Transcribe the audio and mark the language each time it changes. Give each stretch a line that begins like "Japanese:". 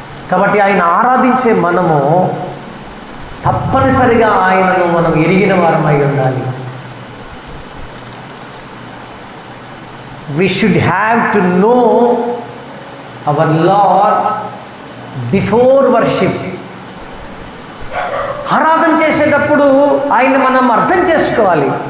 Telugu: కాబట్టి ఆయన ఆరాధించే మనము తప్పనిసరిగా ఆయనను మనం ఎరిగిన వారమై ఉండాలి.
English: We should have to know our Lord before worship.
Telugu: ఆరాధన చేసేటప్పుడు ఆయన మనం అర్థం చేసుకోవాలి.